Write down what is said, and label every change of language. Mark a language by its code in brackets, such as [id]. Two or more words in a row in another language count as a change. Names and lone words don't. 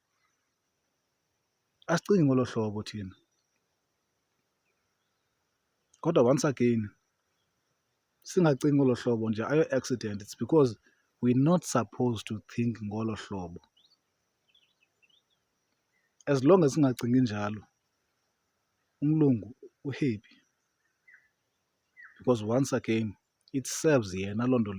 [xh] Asicingi ngolo hlobo thina. [en] Kodwa once again [xh] singacingi ngolo hlobo nje ayo-accident, [en] it's because we're not supposed to think [xh] ngolo hlobo. [en] As long as [xh] singacingi njalo, umlungu uhappy, [en] because once again it serves yena [xh] loo nto leyo.